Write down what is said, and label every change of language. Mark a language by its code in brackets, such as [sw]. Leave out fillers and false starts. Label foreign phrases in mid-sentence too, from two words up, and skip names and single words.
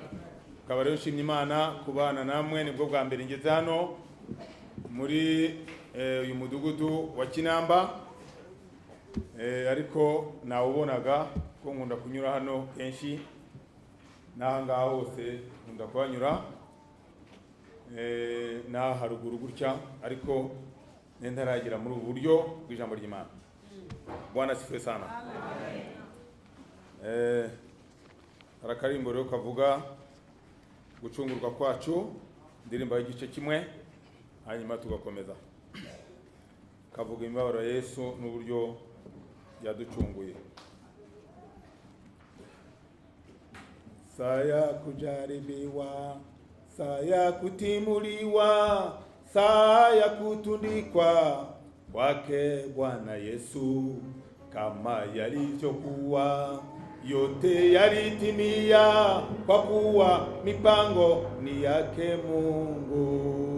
[rw] Kabarero nshimye Imana kubana namwe, nibwo bwa mbere ngeze hano muri uyu mudugudu wa Kinamba, ariko nawubonaga ko nkunda kunyura hano kenshi, nahangaha hose nkunda kuhanyura, na haruguru gutya, ariko nentaragira muri ubu buryo bw'ijambo ry'Imana. [sw] Bwana asifiwe sana. [rw] Harakarimbo rero kavuga gucungurwa kwacu, ndirimba y'igice kimwe, hanyuma tugakomeza. Kavuga imibabaro ya Yesu n'uburyo yaducunguye. [sw] Saya kujaribiwa, saya kutimuliwa, saya kutundikwa kwake Bwana Yesu, kama yalivyokuwa yote yalitimia, kwa kuwa mipango ni yake Mungu.